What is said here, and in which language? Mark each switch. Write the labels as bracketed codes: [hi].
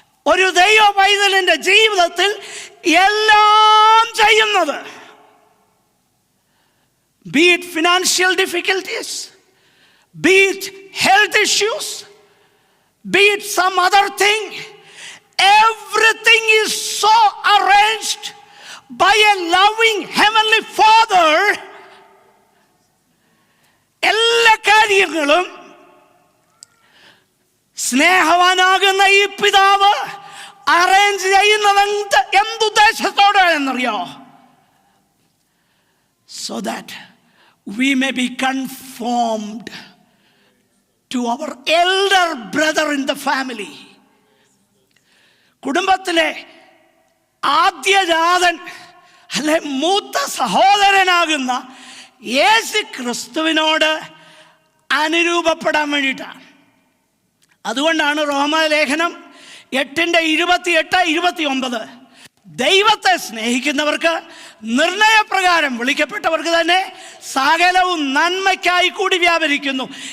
[ml] ഒരു ദൈവ പൈതലിൻ്റെ ജീവിതത്തിൽ എല്ലാം ചെയ്യുന്നത്, [en] be it financial difficulties, be it health issues, be it some other thing, everything is so arranged by a loving heavenly Father. [ml] എല്ലാ കാര്യങ്ങളും സ്നേഹവാനാകുന്ന ഈ പിതാവ് അറേഞ്ച് ചെയ്യുന്നത് എന്തുദ്ദേശത്തോടെ എന്നറിയോ? [en] So that we may be conformed to our elder brother in the family. [ml] കുടുംബത്തിലെ ആദ്യജാതൻ അല്ലെ മൂത്ത സഹോദരനാകുന്ന യേശു ക്രിസ്തുവിനോട് അനുരൂപപ്പെടാൻ വേണ്ടിയിട്ടാണ്. അതുകൊണ്ടാണ് റോമാലേഖനം 8:28-29 ദൈവത്തെ സ്നേഹിക്കുന്നവർക്ക് നിർണയപ്രകാരം വിളിക്കപ്പെട്ടവർക്ക് തന്നെ സകലവും നന്മയ്ക്കായി കൂടി വ്യാപരിക്കുന്നു.